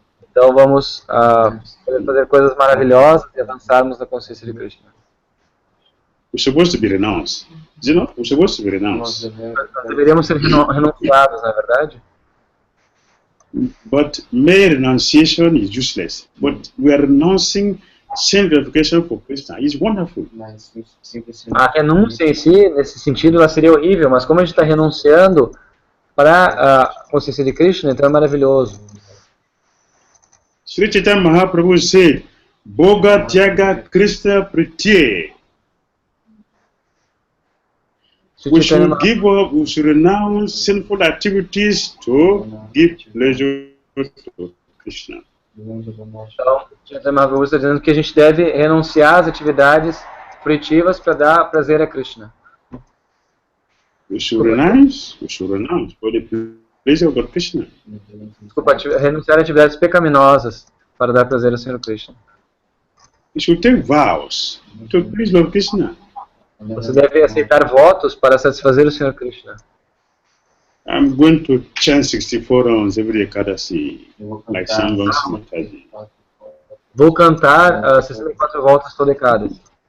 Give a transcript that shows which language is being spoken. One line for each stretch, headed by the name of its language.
Portuguese: Então vamos fazer coisas maravilhosas e avançarmos na consciência de Krishna.
English: We're supposed to be renounced. Is it not? We're supposed to be renounced.
Portuguese: Nós deveríamos ser renunciados, não é verdade?
English: But mere renunciation is useless. But we are renouncing sin gratification for Krishna. It's wonderful.
Portuguese: A renúncia em si, nesse sentido, ela seria horrível, mas como a gente está renunciando para a consciência de Krishna, então é maravilhoso.
English: Sri Chaitanya Mahaprabhu said,
Sanskrit: Bhoga Tyaga Krishna Pritye.
English: We should give up, we should renounce sinful activities to give pleasure to Krishna.
Portuguese: Então, Chaitanya Mahaprabhu está dizendo que a gente deve renunciar às atividades fruitivas para dar prazer a Krishna.
English: We should renounce for the pleasure of Krishna.
Portuguese: Desculpa, renunciar a atividades pecaminosas para dar prazer ao Senhor Krishna.
English: We should take vows to please Lord Krishna.
Portuguese: Você deve aceitar votos para satisfazer o Senhor Krishna.
English: I'm going to chant 64 rounds every Ekadasi, like Sangam Mataji.
Portuguese: Vou cantar 64 voltas toda Ekadasi.